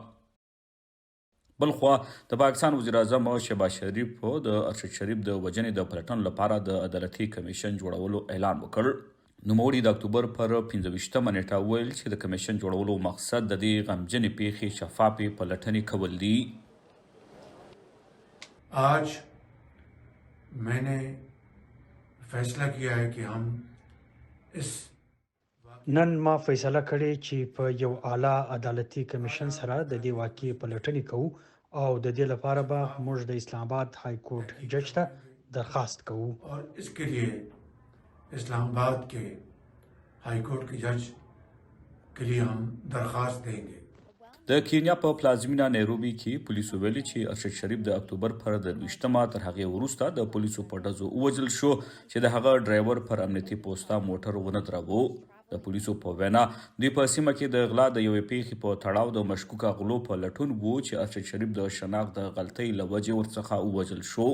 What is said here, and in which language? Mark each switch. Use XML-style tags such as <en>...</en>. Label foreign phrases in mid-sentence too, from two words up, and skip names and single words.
<ps>بلخوا د پاکستان وزیر اعظم شهباز شریف د ارشد شریف د وژنې د پلټنو لپاره د عدالتي کمیشن جوړولو اعلان وکړ. نوموړي د اکتوبر پر 15 نیټه ویل چې د کمیشن جوړولو مقصد د دې غمجنې پیښې شفافې پلټنې کول دي.</ps> <ur>آج میں نے فیصلہ کیا ہے کہ ہم اس</ur> <ps>نن ما فیصله کړې چې په یو اعلی عدالتي کمیشن سره د دې واقعې پلټنې کوو او د دې لپاره به موږ د اسلام آباد</ps> <en>high court</en> <ps>جج ته درخواست کوو.</ps> <ur>اور اس کے لیے اسلام آباد کے</ur> <en>high court</en> <ur>کے جج کے لیے ہم درخواست دیں گے.</ur> <ps>د کینیا په پلازمینه نیروبي کې پولیسو ویلي چې ارشد شریف د اکتوبر پر 23 تر هغې وروسته د پولیسو په ډزو ووژل شو چې د هغه ډرایور پر امنیتي پوسته موټر ونه دراوه. د پولیسو په وینا دوی په سیمه کې د غلا د یوې پیښې په تړاو د مشکوکه غلو په لټون وو چې ارشد شریف د شناخت د غلطۍ له وجې ورڅخه ووژل شو.</ps>